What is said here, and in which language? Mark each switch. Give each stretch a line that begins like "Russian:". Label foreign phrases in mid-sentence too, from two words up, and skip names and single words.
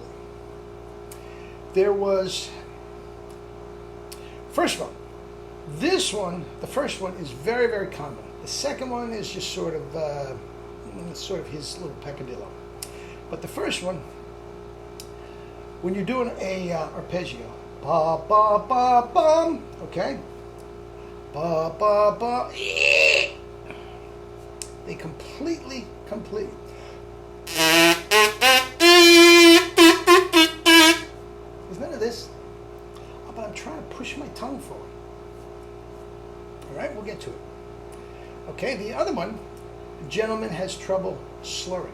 English: There was, first of all, this one, the first one is very, very common. The second one is just sort of his little peccadillo. But the first one, when you're doing a arpeggio, ba ba ba bum, okay, ba ba ba, they completely. There's none of this. Oh, but I'm trying to push my tongue forward. All right, we'll get to it. Okay, the other one, the gentleman has trouble slurring.